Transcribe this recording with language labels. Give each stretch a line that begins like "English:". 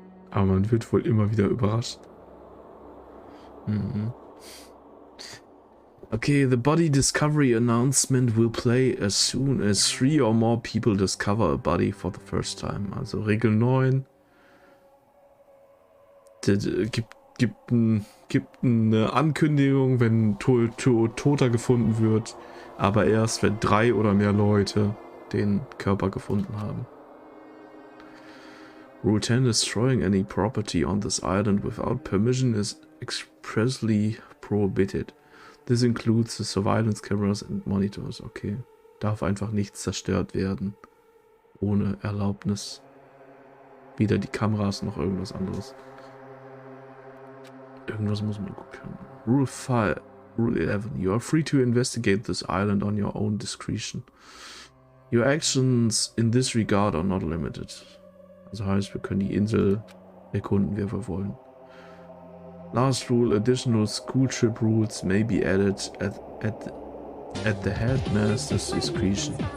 German: Aber man wird wohl immer wieder überrascht. Mhm.
English: Okay, the body discovery announcement will play as soon as 3 or more people discover a body for the first time.
German: Also Regel 9. Gibt eine Ankündigung, wenn Toter gefunden wird, aber erst wenn 3 oder mehr Leute den Körper gefunden haben.
English: Rule 10: Destroying any property on this island without permission is expressly prohibited. This includes the surveillance cameras and monitors. Okay.
German: Darf einfach nichts zerstört werden. Ohne Erlaubnis. Weder die Kameras noch irgendwas anderes. Irgendwas muss man gut können.
English: Rule 11. You are free to investigate this island on your own discretion. Your actions in this regard are not limited.
German: Das heißt, wir können die Insel erkunden, wie wir wollen.
English: Last rule: additional school trip rules may be added at the headmaster's discretion.